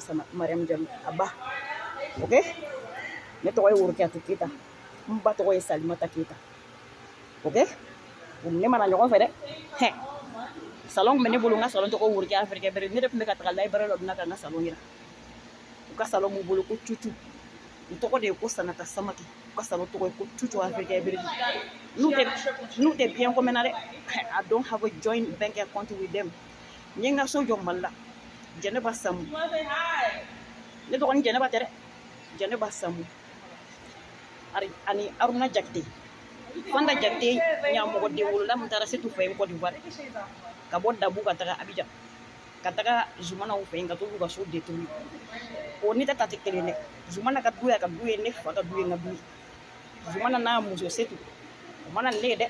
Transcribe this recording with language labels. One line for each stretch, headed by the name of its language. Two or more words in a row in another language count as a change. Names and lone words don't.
Bambara: Jalo a ba ok ne tɔgɔ ye Worokiyatu Keyita n ba tɔgɔ ye Salimata Keyita ok ne mana ɲɔgɔn fɛ dɛ salon tun bɛ ne bolo n ka salon tɔgɔ Worokiya Africaine Bere ne de tun bɛ ka taga library dɔ na ka n ka salon yira u ka salon b'u bolo ko Tutu u tɔgɔ de ye ko Sanata Samake u ka salon tɔgɔ ye ko Tutu Africaine Bere n'u tɛ bien ko mɛnna dɛ
English: I don't have a joint bank account with them
Bambara: n ye n ka so jɔ Mali la Jɛnɛba Samu ne dɔgɔnin Jɛnɛba tɛ dɛ Jɛnɛba Samu ani Aruna Jakite Fanda Jakite ɲamɔgɔden wolola min taara Setu fɛ yen Côte d'Ivoire ka bɔ Dabu ka taga Abidjan ka taga Zumanaw fɛ yen ka t'olu ka so détruire o ni ta tɛ kelen dɛ Zumana ka du y'a ka du ye ne fa ka du ye n ka du ye Zumana n'a muso Setu o mana ne ye dɛ